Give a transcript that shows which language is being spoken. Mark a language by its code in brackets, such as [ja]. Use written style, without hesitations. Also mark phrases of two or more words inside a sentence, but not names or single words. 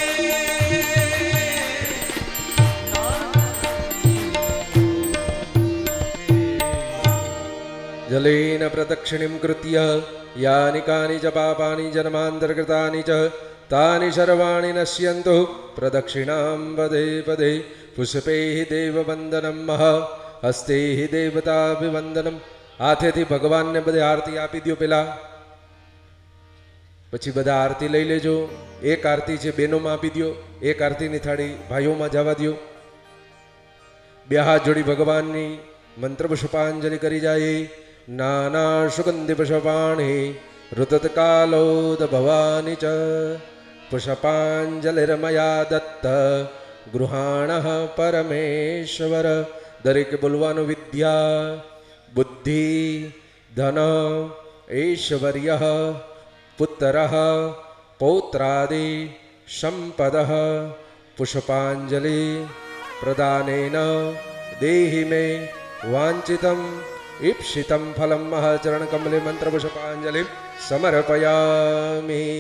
[sa] जलेन प्रदक्षिणीं कृत्य यानि कानि च पापानि जन्मान्तर्गतानि च तानि सर्वाणि नश्यन्तु प्रदक्षिणां पदे पदे पुष्पैः देववन्दनं मह हस्तैः देवताभिवन्दनं [gu] હાથેથી ભગવાનને બધે આરતી આપી દો. પેલા પછી બધા આરતી લઈ લેજો. એક આરતી છે બહેનોમાં આપી દો, એક આરતીની થાળી ભાઈઓમાં જવા દો. બે હાથ જોડી ભગવાનની મંત્ર પુષ્પાંજલિ કરી જાય. [sa] નાના સુગંધિ પુષ્પાણિ ऋतत्कालोद्भवानि च પુષ્પાંજલિર્મયા દત્ત ગૃહાણ પરમેશ્વર. [gu] દરેકે બોલવાનું [sa] વિદ્યા બુદ્ધિ ધન ઐશ્વર્ય પુત્ર પૌત્રાદિ સંપદ પુષ્પાંજલિ પ્રદાનેન દેહિ મે વાંચિતમ ઈપ્સિતમ ફલમ ચરણ કમલે મંત્ર પુષ્પાંજલિ સમર્પયામિ.